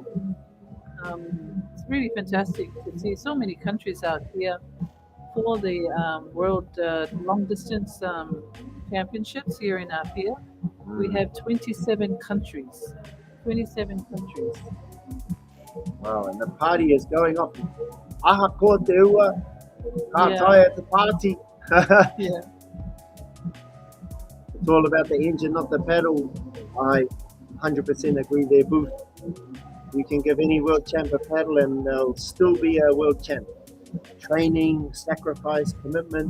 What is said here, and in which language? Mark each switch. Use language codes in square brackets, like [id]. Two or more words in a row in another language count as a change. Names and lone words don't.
[en] It's really fantastic to see so many countries out here for the World Long Distance Championships here in Apia. We have 27 countries. 27 countries. Wow, and the party is going off. Aha ko te ua, ka tai at the party. Yeah. It's all about the engine, not the pedal. I 100% agree there, Booth. You can give any world champ a paddle and they'll still be a world champ. Training, sacrifice, commitment,